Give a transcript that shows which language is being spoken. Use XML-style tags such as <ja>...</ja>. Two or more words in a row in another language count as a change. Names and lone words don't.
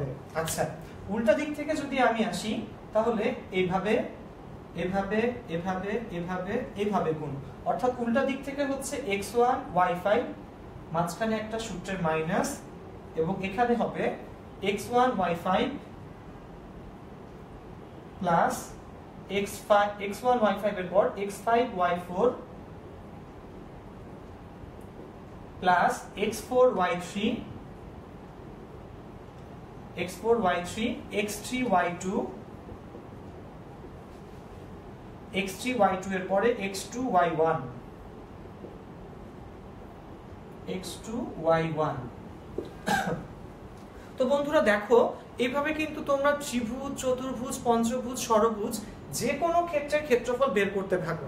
<bn>আচ্ছা, উল্টা দিক থেকে যদি আমি আসি তাহলে এইভাবে এভাবে এভাবে এভাবে এভাবে গুণ, অর্থাৎ উল্টা দিক থেকে হচ্ছে x1 y5, মাঝখানে একটা সূত্রের মাইনাস, এবং এখানে হবে x1 y5 প্লাস x1 y5 এর পর x5 y4 প্লাস x4 y3 x3 y2 এর পরে x2 y1 তো বন্ধুরা দেখো, এইভাবে কিন্তু তোমরা ত্রিভুজ, চতুর্ভুজ, পঞ্চভুজ, ষড়ভুজ যে কোনো ক্ষেত্রের ক্ষেত্রফল বের করতে থাকো।</bn>